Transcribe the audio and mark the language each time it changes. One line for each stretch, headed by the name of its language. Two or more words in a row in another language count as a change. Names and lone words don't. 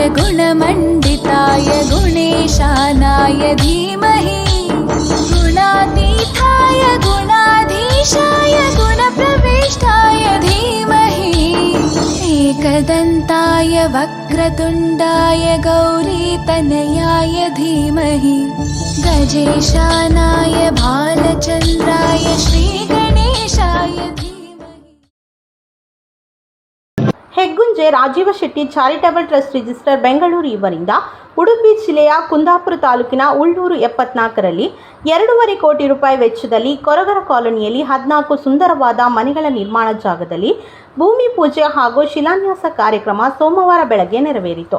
Sanskrit: गुणमण्डिताय गुणेशानाय धीमहि गुणातीताय गुणाधीशाय गुणप्रविष्टाय धीमहि एकदन्ताय वक्रतुण्डाय गौरीतनयाय धीमहि गजेशानाय भालचन्द्राय श्रीगणेशाय धीमहि.
Kannada: ಹೆಗ್ಗುಂಜೆ ರಾಜೀವ ಶೆಟ್ಟಿ ಚಾರಿಟಬಲ್ ಟ್ರಸ್ಟ್ ರಿಜಿಸ್ಟರ್ ಬೆಂಗಳೂರು ಇವರಿಂದ ಉಡುಪಿ ಜಿಲ್ಲೆಯ ಕುಂದಾಪುರ ತಾಲೂಕಿನ ಉಳ್ಳೂರು 74ರಲ್ಲಿ 2.5 ಕೋಟಿ ರೂಪಾಯಿ ವೆಚ್ಚದಲ್ಲಿ ಕೊರಗರ ಕಾಲೋನಿಯಲ್ಲಿ 14 ಸುಂದರವಾದ ಮನೆಗಳ ನಿರ್ಮಾಣ ಜಾಗದಲ್ಲಿ ಭೂಮಿ ಪೂಜೆ ಹಾಗೂ ಶಿಲಾನ್ಯಾಸ ಕಾರ್ಯಕ್ರಮ ಸೋಮವಾರ ಬೆಳಗ್ಗೆ ನೆರವೇರಿತು.